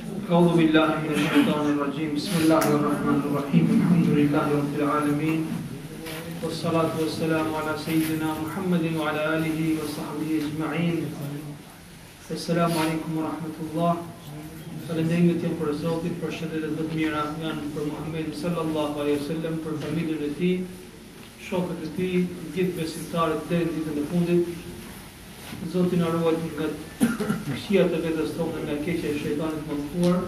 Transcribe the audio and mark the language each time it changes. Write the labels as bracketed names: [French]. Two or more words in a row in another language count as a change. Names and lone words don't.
[Arabic] أعوذ بالله من الشيطان الرجيم بسم الله الرحمن الرحيم الحمد لله رب العالمين والصلاة والسلام على سيدنا محمد وعلى آله وصحبه أجمعين السلام عليكم ورحمة الله [Albanian] Falënderimet janë për Zotin, për shëndetet më të mira janë për Muhammedin [Arabic] صلى الله عليه وسلم, [Albanian] për familjen e tij, shokët e tij, gjithë besimtarët deri në ditën e fundit. Zoti na ruaj nga këqijat e vetes tonë, nga keqja e shejtanit mëdhur.